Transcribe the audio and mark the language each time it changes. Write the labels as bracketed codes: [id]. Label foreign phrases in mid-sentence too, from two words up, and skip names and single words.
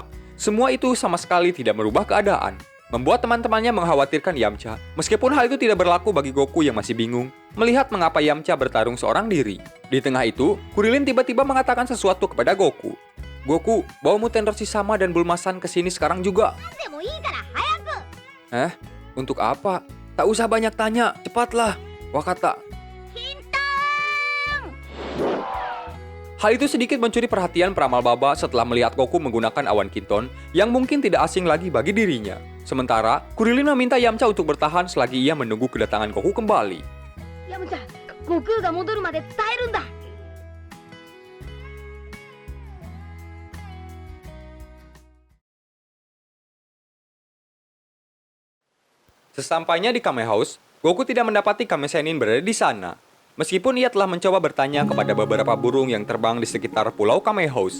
[id] Semua itu sama sekali tidak merubah keadaan, membuat teman-temannya mengkhawatirkan Yamcha. Meskipun hal itu tidak berlaku bagi Goku yang masih bingung melihat mengapa Yamcha bertarung seorang diri. Di tengah itu, Kurilin tiba-tiba mengatakan sesuatu kepada Goku. Goku, bawa Muten Roshi sama dan Bulma-san ke sini sekarang juga. [ja] でもいいから早く [id] Untuk apa? Tak usah banyak tanya, cepatlah. [ja] Wakata. キントーン [id] Hal itu sedikit mencuri perhatian Pramal Baba setelah melihat Goku menggunakan awan Kinton yang mungkin tidak asing lagi bagi dirinya. Sementara, Kurilin meminta Yamcha untuk bertahan selagi ia menunggu kedatangan Goku kembali. [ja] ヤムチャ悟空が戻るまで伝えるんだ [id] Sesampainya di Kame House, Goku tidak mendapati Kame Sennin berada di sana. Meskipun ia telah mencoba bertanya kepada beberapa burung yang terbang di sekitar pulau Kame House.